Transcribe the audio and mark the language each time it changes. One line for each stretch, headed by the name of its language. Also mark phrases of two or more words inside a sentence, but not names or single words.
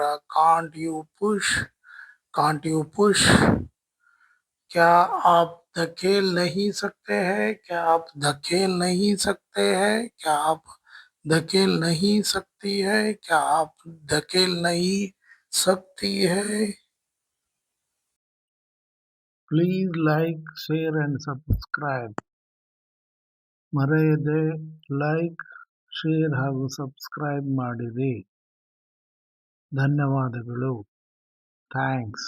English: can't you push, can't you push,
Hindi: क्या आप धकेल नहीं सकते हैं? क्या आप धकेल नहीं सकते हैं? क्या आप धकेल नहीं सकती है? क्या आप धकेल नहीं सकती है?
English: please like share and subscribe.
Kannada: ಮರೆಯದೆ ಲೈಕ್, ಶೇರ್ ಹಾಗೂ ಸಬ್ಸ್ಕ್ರೈಬ್ ಮಾಡಿರಿ. ಧನ್ಯವಾದಗಳು. ಥ್ಯಾಂಕ್ಸ್.